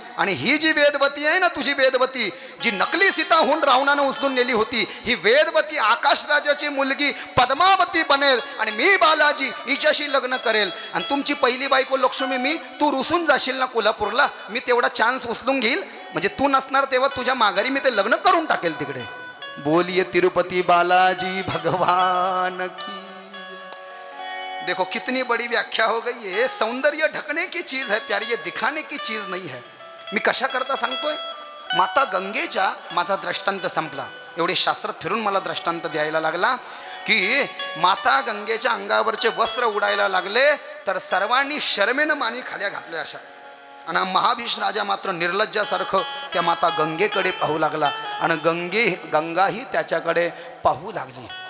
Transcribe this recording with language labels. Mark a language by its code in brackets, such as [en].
[mr] आणि ही जी वेदवती आहे ना, तुझी वेदवती जी नकली सीता होऊन रावणानं उचलून नेली होती, ही वेदवती आकाश राजाची मुलगी पद्मावती बनेल आणि मी बालाजी हिच्याशी लग्न करेल आणि तुमची पहिली बायको लक्ष्मी मी, तू रुसून जाशील ना कोल्हापूरला, मी तेवढा चान्स उचलून घेईल, म्हणजे तू नसणार तेव्हा तुझ्या माघारी मी ते लग्न करून टाकेल तिकडे। [hi] बोलिए तिरुपति बालाजी भगवान की। देखो कितनी बड़ी व्याख्या हो गई है। सौंदर्य ढकने की चीज है प्यारी, ये दिखाने की चीज नहीं है। [mr] मी कशा करता सांगतोय, माता गंगेच्या माझा दृष्टांत संपला, एवढे शास्त्रात फिरून मला दृष्टांत द्यायला लागला की माता गंगेच्या अंगावरचे वस्त्र उडायला लागले तर सर्वांनी शर्मेनं मानी खाल्या घातल्या अशा, आणि महाभीष राजा मात्र निर्लज्जासारखं त्या माता गंगेकडे पाहू लागला आणि गंगाही त्याच्याकडे पाहू लागली।